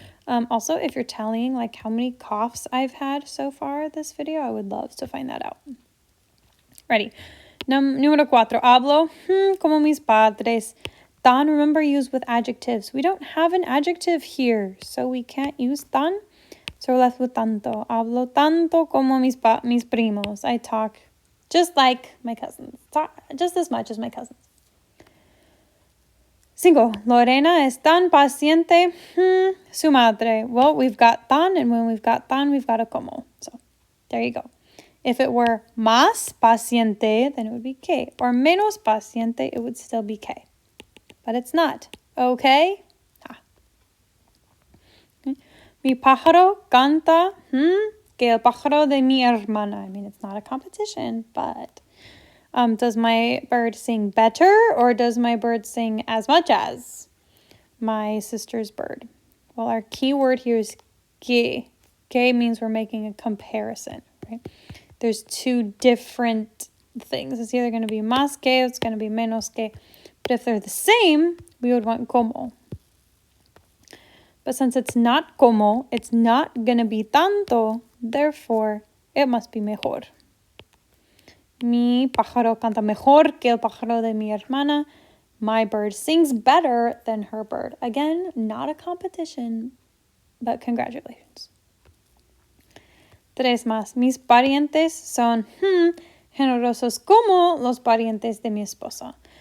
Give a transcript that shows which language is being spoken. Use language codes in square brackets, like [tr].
[en] Also, if you're tallying like how many coughs I've had so far this video, I would love to find that out. Ready. Número 4. [es] Hablo como mis padres. Tan, [en] remember, used with adjectives. We don't have an adjective here, so we can't use tan. So we're left with tanto. [es] Hablo tanto como mis primos. [en] I talk just like my cousins. Talk just as much as my cousins. 5. [es] Lorena es tan paciente su madre. [en] Well, we've got tan, and when we've got tan, we've got a como. So there you go. If it were más paciente, then it would be que. Or menos paciente, it would still be que. But it's not. Okay? [es] Mi pájaro canta que el pájaro de mi hermana. [en] I mean, it's not a competition, but does my bird sing better or does my bird sing as much as my sister's bird? Well, our key word here is que. Que means we're making a comparison, right? There's two different things. It's either going to be más que or it's going to be menos que. But if they're the same, we would want como. But since it's not como, it's not going to be tanto, therefore, it must be mejor. [es] Mi pájaro canta mejor que el pájaro de mi hermana. [en] My bird sings better than her bird. Again, not a competition, but congratulations. [es] 3 más. Mis parientes son generosos como los parientes de mi esposa.